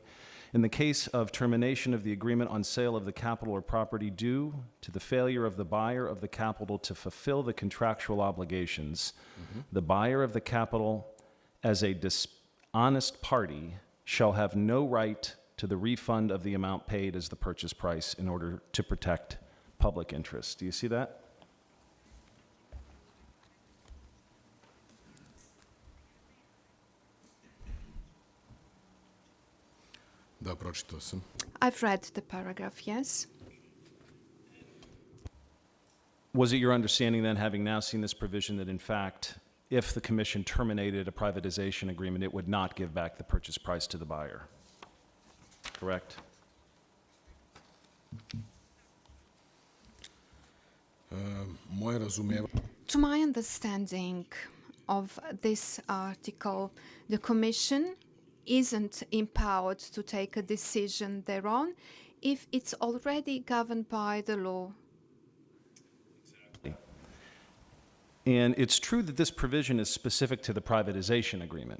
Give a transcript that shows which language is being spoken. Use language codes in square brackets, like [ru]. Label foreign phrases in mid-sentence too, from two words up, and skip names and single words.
[en] In the case of termination of the agreement on sale of the capital or property due to the failure of the buyer of the capital to fulfill the contractual obligations, the buyer of the capital as a dishonest party shall have no right to the refund of the amount paid as the purchase price in order to protect public interest. Do you see that? [bs] Da, pročitao sam. [en] I've read the paragraph, yes. Was it your understanding then, having now seen this provision, that in fact, if the commission terminated a privatization agreement, it would not give back the purchase price to the buyer? Correct? [bs] Moje razumijevanje. [en] To my understanding of this article, the Commission isn't empowered to take a decision thereon if it's already governed by the law. And it's true that this provision is specific to the privatization agreement.